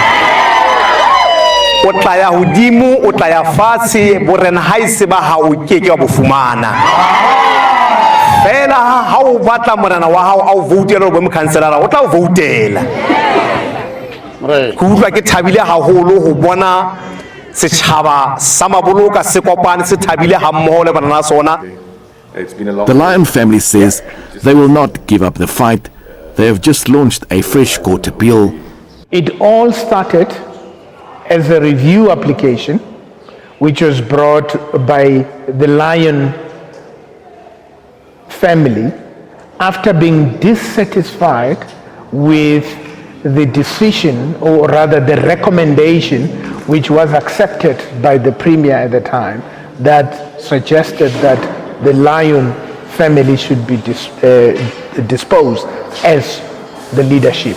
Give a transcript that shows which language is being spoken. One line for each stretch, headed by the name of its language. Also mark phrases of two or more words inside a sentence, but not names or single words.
Southern Sotho: o tla ya hodimo o tla ya fatshe borena ha ise ba ha o keke wa bo fumana fela ha o batla morena wa hao a o voutela bo mokhanselara o tla o voutela go utlwa ke thabile haholo ho bona setjhaba sa Mabaloka se kopane se thabile ha mmoho le bana na sona.
English: The Lyon family says they will not give up the fight. They have just launched a fresh court appeal. It all started as a review application which was brought by the Lyon family after being dissatisfied with the decision, or rather the recommendation, which was accepted by the Premier at the time, that suggested that the Lyon family should be disposed as the leadership.